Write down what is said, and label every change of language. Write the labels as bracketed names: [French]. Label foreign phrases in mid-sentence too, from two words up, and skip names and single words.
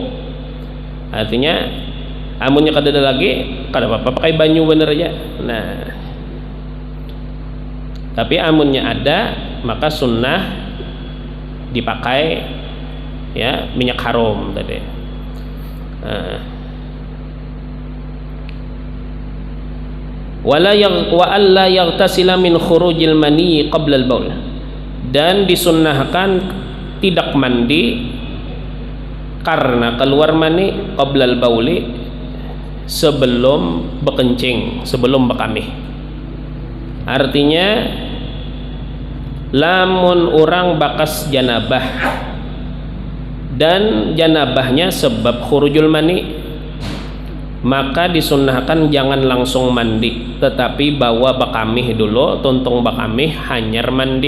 [Banjar] Artinya amunnya kadeda lagi kada apa-apa pakai banyu bener aja. Nah, tapi amunnya ada maka sunnah dipakai ya minyak harum tadi. [Arabic] Wa alla yaghtasila min khurujil mani qabla al-baul, [Indonesian] dan disunnahkan tidak mandi karena keluar mani [Arabic] qabla al-bauli, [Banjar] sebelum bekencing, sebelum bekamih. Artinya lamun orang bakas janabah dan janabahnya sebab [Arabic] khurujul mani, [Banjar] maka disunnahkan jangan langsung mandi, tetapi bawa bakamih dulu, tuntung bakamih hanyar mandi.